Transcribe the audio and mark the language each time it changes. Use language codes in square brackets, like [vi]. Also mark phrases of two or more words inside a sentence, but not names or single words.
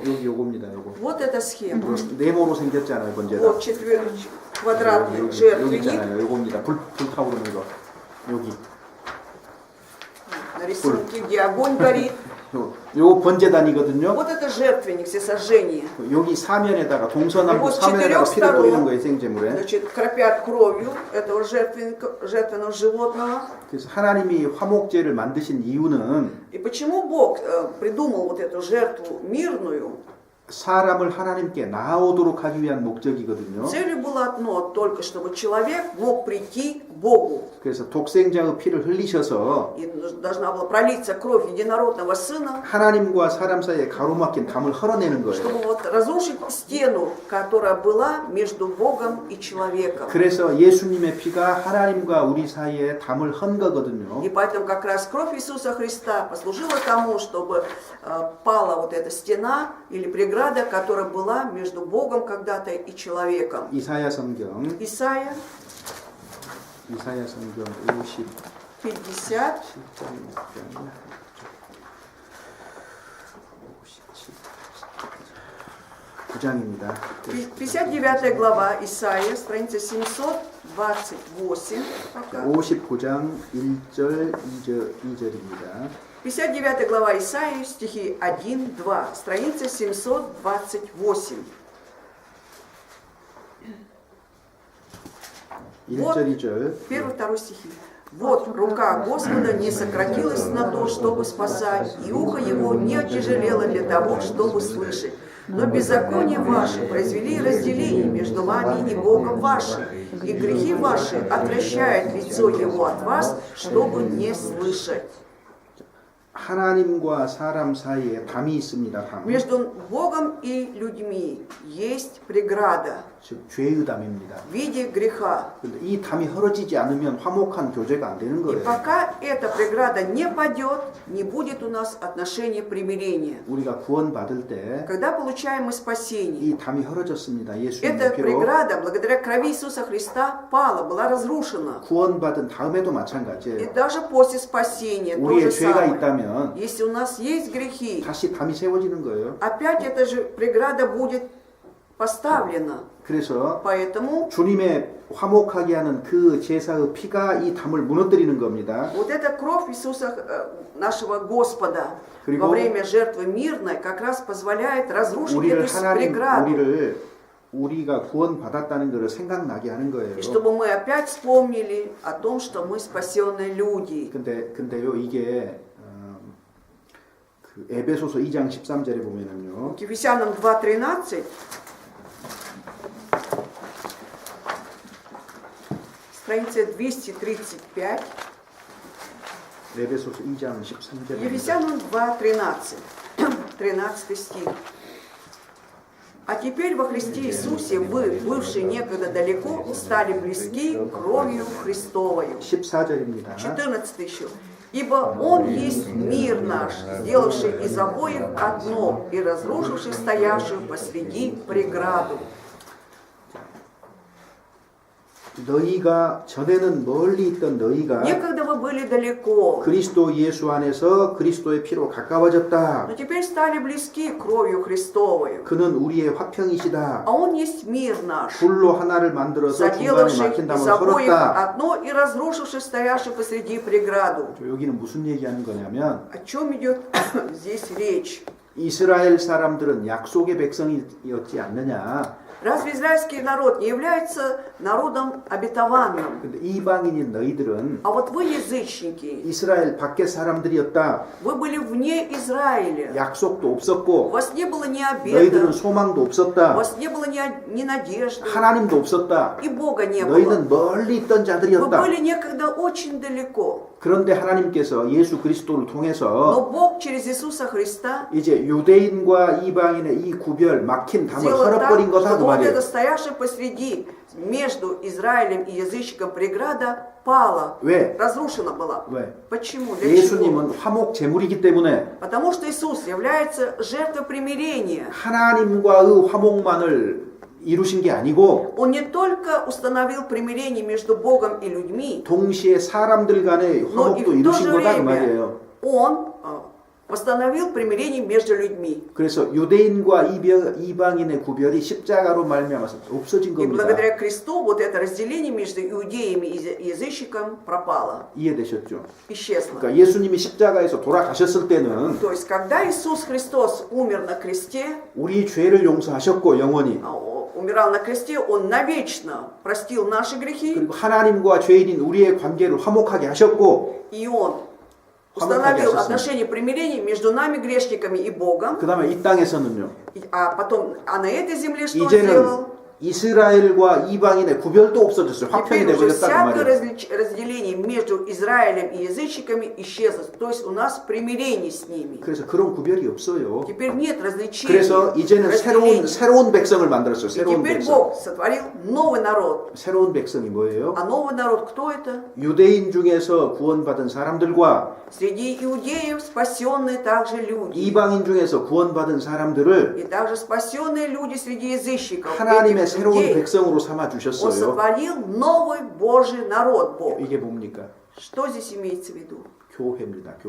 [ko] 여기 요겁니다. 요거. [ru] Вот эта схема. [ko] 네모로 생겼잖아요 번제단. [ru] Вот квадратный [ko] 여기 [ru] жертвенник. [ko] 있잖아요. 요겁니다. 불타오르는 거. 여기. [ru] На рисунке, где огонь горит. [ko] 요 번제단이거든요. [ru] Вот это жертвенник всесожжения. [ko] 여기 사면에다가 동서남북 [ru] Вот [ko] 사면에다가 [ru] четырех [ko] 피를 뿌리는 [ru] сторон, [ko] 거예요 생제물에. [ru] значит, кропят кровью этого жертвенного животного. [ko] 그래서 하나님이 화목제를 만드신 이유는 [ru] И почему Бог придумал вот эту жертву мирную? [ko] 사람을 하나님께 나아오도록 하기 위한 목적이거든요. [ru] Целью было одно, только чтобы человек мог прийти к Богу. [ko] 그래서 독생자의 피를 흘리셔서 [ru] И должна была пролиться кровь единородного Сына, [ko] 하나님과 사람 사이에 가로막힌 담을 헐어내는 거예요. [ru] чтобы вот разрушить стену, которая была между Богом и человеком. [ko] 그래서 예수님의 피가 하나님과 우리 사이에 담을 한 거거든요. [ru] И поэтому как раз кровь Иисуса Христа послужила тому, чтобы пала вот эта стена или преграда, которая была между Богом когда-то и человеком. [ko] 이사야 성경 [ru] Исайя [ko] 성경 50, 9장입니다. [ru] 59 глава Исайя, страница 728. Пока. [ko] 59장 1절 2절입니다. [ru] 59 глава Исаии, стихи 1-2, страница 728. [ko] 1절 2절. [ru] Первый, второй стихи. Вот рука Господа не сократилась на то, чтобы спасать, и ухо его не отяжелело для того, чтобы слышать. Но беззакония ваши произвели разделение между вами и Богом вашим, и грехи ваши отвращают лицо его от вас, чтобы не слышать. [ko] 하나님과 사람 사이에 담이 있습니다. 담. [ru] Между Богом и людьми есть преграда [ko] 즉 죄의 담입니다. [ru] в виде греха. [ko] 근데 이 담이 헐어지지 않으면 화목한 교제가 안 되는 [ru] И [ko] 거예요. [ru] пока эта преграда не падет, не будет у нас отношения примирения. [ko] 우리가 구원받을 때 [ru] Когда получаем мы спасение, [ko] 이 담이 헐어졌습니다. 예수님의 [ru] эта [ko] 피로. [ru] преграда, благодаря крови Иисуса Христа, пала, была разрушена. [ko] 구원받은 다음에도 [ru] И [ko] 마찬가지예요. [ru] даже после спасения то [ko] 우리의 [ru] же [ko] 죄가 [ru] самое. [ko] 있다면 [ru] Если у нас есть грехи, [ko] 다시 담이 세워지는 거예요. [ru] опять эта же преграда будет поставлена. [ko] 그래서 [ru] Поэтому [ko] 주님의 화목하게 하는 그 제사의 피가 이 담을 무너뜨리는 겁니다. [ru] вот эта кровь Иисуса, нашего Господа, [ko] 그리고 [ru] во время жертвы мирной, как раз позволяет разрушить [ko] 우리를 [ru] эту [ko] 하나님 [ru] преграду. [ko] 우리가 구원받았다는 것을 생각나게 하는 거예요. [ru] И чтобы мы опять вспомнили о том, что мы спасенные люди. [ko] 근데요 이게 그 에베소서 2장 13절에 보면은요. [ru] К Ефесянам 2:13, страница 235, [ko] 에베소서 2장 13절에 [ru] Ефесянам 2:13, 13 стих. А теперь во Христе Иисусе вы, бывшие некогда далеко, стали близки кровью Христовою. [ko] 14절입니다. [ru] 14 еще. Ибо Он есть мир наш, сделавший из обоих одно и разрушивший стоявшую посреди преграду. [ko] 너희가 전에는 멀리 있던 너희가 [ru] Некогда вы были далеко, [ko] 그리스도 예수 안에서 그리스도의 피로 가까워졌다. [ru] но теперь стали близки кровью Христовою. [ko] 그는 우리의 화평이시다. [ru] А Он есть мир наш, [ko] 불로 하나를 만들어서 중간에 [ru] заделавший [ko] 막힌 [ru] из [ko] 담을 [ru] обоих [ko] 헐었다. [ru] одно и разрушивший стоявший посреди преграду. [ko] 여기는 무슨 얘기하는 거냐면 [ru] О чем идет здесь речь? [ko] 이스라엘 사람들은 약속의 백성이었지 않느냐. [ru] Разве израильский народ не является народом обетованным? [ko] 근데 이방인인 너희들은 [ru] А вот вы, язычники, [ko] 이스라엘 밖의 사람들이었다. [ru] вы были вне Израиля. [ko] 약속도 [ru] У [ko] 없었고 [ru] вас не было ни [ko] 너희들은 [ru] обета, [ko] 소망도 [ru] у [ko] 없었다. [ru] вас не было ни надежды, [ko] 하나님도 없었다. [ru] и Бога не было. [ko] 너희는 멀리 있던 [ru] Вы [ko] 자들이었다. [ru] были некогда очень далеко. [ko] 그런데 하나님께서 예수 그리스도를 [ru] Но [ko] 통해서 [ru] Бог через Иисуса Христа [ko] 이제 유대인과 이방인의 이 구별 막힌 담을 [ru] сделал так, [ko] 헐어버린 거다 그 [ru] чтобы вот [ko] 말이에요. [ru] эта стоявшая посреди между Израилем и язычником преграда пала, [ko] 왜? [ru] разрушена была. [ko] 왜? [ru] Почему? Для чего? [ko] 예수님은 화목 제물이기 때문에 [ru] Потому что Иисус является жертвой примирения. [ko] 하나님과의 화목만을 이루신 게 아니고 [ru] Он не только установил примирение между Богом и людьми, [ko] 동시에 사람들 간의 [ru] но и [ko] 화목도 [ru] в то [ko] 이루신 [ru] же [ko] 거다 그 [ru] время [ko] 말이에요. [ru] Он восстановил примирение между людьми. [ko] 그래서 유대인과 이방인의 구별이 십자가로 말미암아서 없어진 [ru] И [ko] 겁니다. [ru] благодаря кресту вот это разделение между иудеями и язычником пропало, [ko] 이해되셨죠? [ru] исчезло. [ko] 그러니까 예수님이 십자가에서 돌아가셨을 때는 [ru] То есть, когда Иисус Христос умер на кресте, [ko] 우리 죄를 용서하셨고 영원히 [ru] умирал на кресте, Он навечно простил наши грехи, [ko] 그리고 하나님과 죄인인 우리의 관계를 화목하게 하셨고 [ru] и Он установил отношения примирения между нами, грешниками, и Богом. [ko] 그 다음에 이 땅에서는요. [ru] А на этой земле что Он [ko] 이제는 [ru] сделал? [ko] 이스라엘과 이방인의 구별도 없어졌어요. 화평이 [ru] Теперь уже [ko] 되버렸다 그 [ru] всякое [ko] 말이에요. [ru] разделение между Израилем и язычниками исчезло. То есть у нас примирение с ними. [ko] 그래서 그런 구별이 없어요. [ru] Теперь нет различий. [ko] 그래서 이제는 새로운 백성을 만들었어요. [ru] И [ko] 새로운 [ru] теперь [ko] 백성. [ru] Бог сотворил новый народ. [ko] 새로운 백성이 뭐예요? [ru] А новый народ кто это? [ko] 유대인 중에서 구원받은 사람들과 [ru] Среди иудеев спасенные также люди. [ko] 이방인 중에서 구원받은 사람들을 [ru] И также спасенные люди среди язычников. [ko] 하나님의 [ru] Этих [ko] 새로운 [ru] людей [ko] 백성으로 삼아 [ru] Он [ko] 주셨어요. [ru] сотворил новый Божий народ, Бог. [ko] 이게 뭡니까? [ru] Что здесь имеется в виду? [ko] 교회입니다. 교회.